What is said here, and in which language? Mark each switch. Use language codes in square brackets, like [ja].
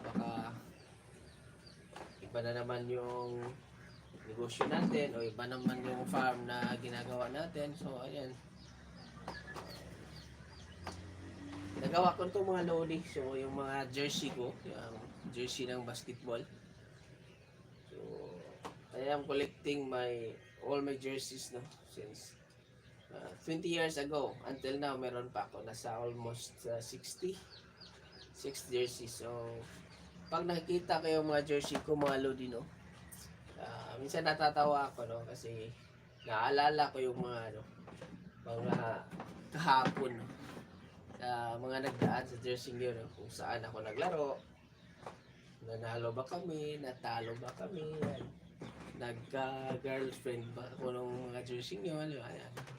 [tl] Baka iba na naman yung negosyo natin, o iba naman yung farm na ginagawa natin. So ayan, nagawa ko itong mga lodi. So yung mga jersey ko, yung jersey ng basketball. [en] So I am collecting all my jerseys, no, since 20 years ago until now. [tl] Meron pa ako, nasa almost 60 jerseys. So pag nakikita ko yung mga jersey ko mga lodi, no, minsan natatawa ako, no, kasi naalala ko yung mga mga kahapon, no, sa mga nagdaan sa jersey yun, no, kung saan ako naglaro, nanalo ba kami, natalo ba kami, nagka-girlfriend ba ako ng mga jersey yun, ayan.